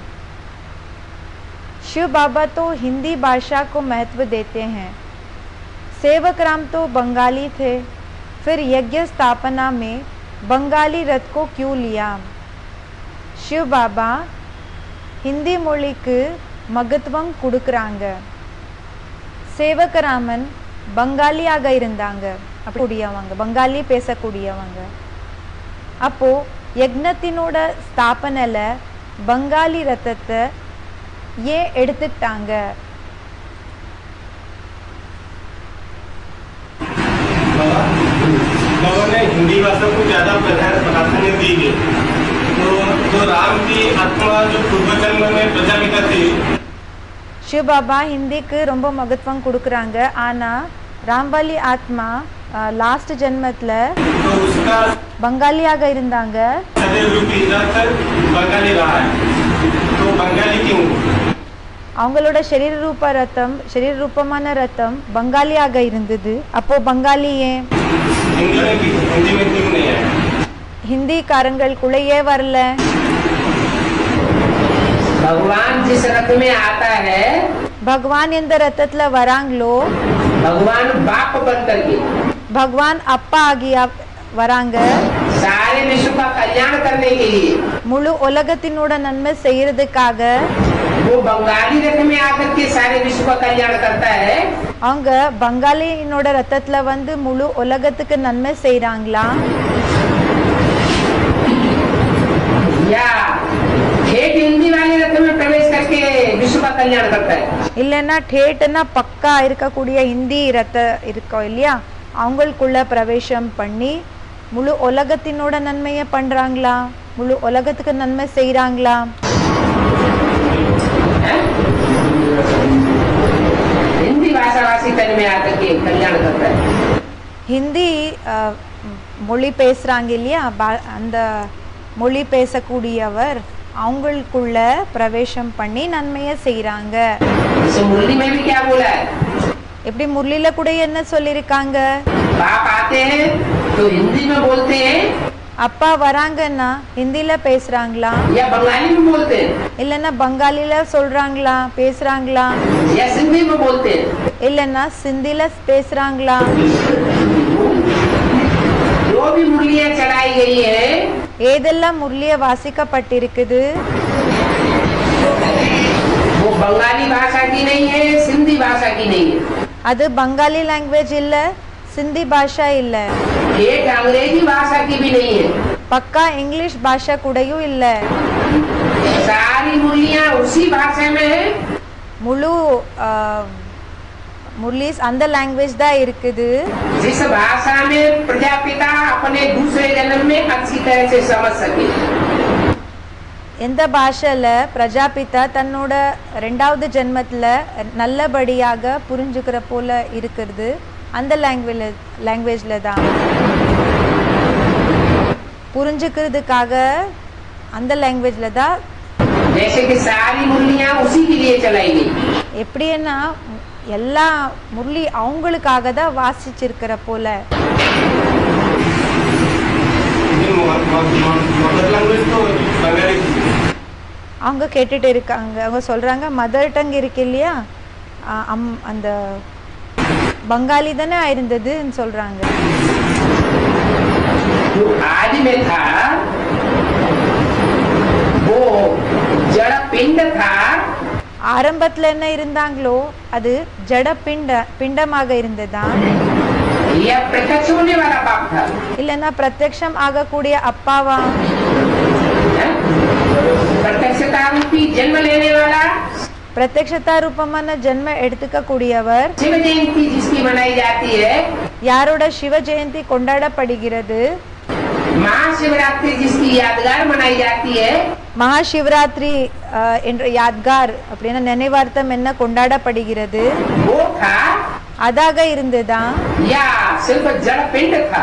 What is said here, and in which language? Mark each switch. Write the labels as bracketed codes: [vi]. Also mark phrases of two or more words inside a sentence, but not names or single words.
[hi] शिव बाबा तो हिंदी भाषा को महत्व देते हैं। सेवक राम तो बंगाली थे, फिर यज्ञ स्थापना में बंगाली रथ को क्यों लिया? [ta] शिव बाबा हिंदी மொழிக்கு மகத்துவம் கொடுக்கறாங்க. சேவகராமன் பங்காளியாக இருந்தாங்க, அப்படியவங்க பங்காளி பேசக்கூடியவங்க. அப்போ யக்னத்தினோட ஸ்தாபனையில பங்காளி ரத்தத்தை ஏன் எடுத்துட்டாங்க? [hi] बाबा ने हिंदी भाषा को ज्यादा प्राधान्य दी गई, तो राम की आत्मा जो पूर्व जन्म में प्रजापिता थी, [ta] शिव बाबा हिंदीக்கு ரொம்ப மகத்துவம் கொடுக்கறாங்க. ஆனா ராம்பாலி ஆத்மா லாஸ்ட் ஜென்மத்துல [hi] तो उसका [ta] बंगालिயாக இருந்தாங்க. [hi] शरीर रूपी रथ बंगाली रहा है, तो बंगाली क्यों? [ta] அவங்களோட शरीर ரூபமான ரத்தம் பங்காளியாக இருந்தது. அப்போ பங்காளி ஏன் [hi] हिंदी में क्यों नहीं है? [ta] हिंदीக்காரங்களுக்குள்ள ஏன் வரல? [hi] भगवान जिस रथ में आता है, [ta] भगवान எந்த ரத்தத்துல வராங்களோ, [hi] भगवान बाप बन करके [ta] भगवान அப்பா ஆகியா வராங்க. [hi] सारे विश्व का कल्याण करने के लिए [ta] முழு உலகத்தினோட நன்மை செய்யறதுக்காக [hi] वो बंगाली रथ में आकर के सारे विश्व का कल्याण करता है। [ta] அவங்க பங்காளியினோட ரத்தத்துல வந்து முழு உலகத்துக்கு நன்மை செய்றாங்களா? [hi] या ठेठ हिंदी वाले रथ में प्रवेश करके विश्व का कल्याण करता है। [ta] இல்லைன்னா ठेठனா பக்கா இருக்கக்கூடிய ஹிந்தி ரத்த இருக்கோம் இல்லையா, அவங்களுக்குள்ள பிரவேசம் பண்ணி முழு உலகத்தினோட நன்மையை பண்றாங்களா? முழு உலகத்துக்கு நன்மை செய்றாங்களா? [hi] हिंदी भाषाभाषी तन में आकर के कल्याण करता है। [ta] ஹிந்தி மொழி பேசுறாங்க இல்லையா, அந்த மொழி பேசக்கூடியவர் அவங்களுக்குள்ள பிரவேசம் பண்ணி நன்மையை செய்றாங்க. [hi] इस मुरली में भी क्या बोला है? [ta] எப்படி முரளில கூட என்ன சொல்லிருக்காங்க? [hi] बाप आते हैं तो हिंदी में बोलते हैं [ta] அப்பா வராங்கன்னா ஹிந்தில பேசுறாங்களா, [hi] या बंगाली में बोलते हैं, [ta] இல்லன்னா பங்காளில சொல்றாங்களா பேசுறாங்களா, [hi] या सिंधी में बोलते हैं? [ta] இல்லன்னா சிந்தில பேசுறாங்களா? [hi] जो भी मुरलियां चढ़ाई गई है [ta] ஏதெல்லாம் முரளிய வாசிக்கப்பட்டிருக்குது [hi] वो बंगाली भाषा की नहीं है, सिंधी भाषा की नहीं है, [ta] அது பங்காளி லாங்குவேஜ் இல்ல, சிந்தி பாஷா இல்ல, [hi] एक अंग्रेजी भाषा की भी नहीं है। [ta] பக்கா இங்கிலீஷ் பாஷா கூடயும் இல்ல. [hi] सारी मुरलियां उसी भाषा में है [ta] முழு முரளிஸ் அந்த லாங்குவேஜ் தான் இருக்குது, [hi] जिस भाषा में प्रजापिता अपने दूसरे जन्म में अच्छी तरह से समझ सके। [ta] எந்த பாஷையில பிரஜாபிதா தன்னோட 2வது ஜென்மத்துல நல்லபடியாக புரிஞ்சுக்கிற போல இருக்கிறது, அந்த லாங்குவேஜ்ல தான் புரிஞ்சுக்கிறதுக்காக அந்த லாங்குவேஜ்ல தான். [hi] जैसे कि सारी मुरलियां उसी के लिए चलाई गई। [ta] எப்படின்னா எல்லா முரளி அவங்களுக்காக தான் வாசிச்சிருக்கிற போல. [en] mother language [hi] तो बंगाली [ta] அவங்க கேட்டுட்டு இருக்காங்க, அவங்க சொல்றாங்க [en] mother tongue [ta] இருக்கு இல்லையா, அந்த பங்காளி தானே இருந்ததுன்னு சொல்றாங்க. [hi] जो आदि में था वो जड़ पिंड था, [ta] ஆரம்பத்துல என்ன இருந்தாங்களோ அது ஜட பிண்டமாக இருந்ததா, [hi] या प्रत्यक्ष होने वाला बाप था? [ta] இல்லைன்னா பிரத்யக்ஷம் ஆகக்கூடிய அப்பாவா? [hi] प्रत्यक्षता रूपी जन्म लेने वाला [ta] பிரத்யக்ஷதா ரூபமான ஜென்ம எடுத்துக்க கூடியவர். [hi] शिव जयंती जिसकी मनाई जाती है, [ta] யாரோட சிவ ஜெயந்தி கொண்டாடப்படுகிறது? [hi] महाशिवरात्रि जिसकी यादगार मनाई जाती है, [ta] மகா சிவராத்திரி என்ற யாத்கார் அப்படின்னா நினைவார்த்தம் என்ன கொண்டாடப்படுகிறது, [hi] वो था [ta] அதாக இருந்ததா, [hi] या सिर्फ जड़ पिंड था?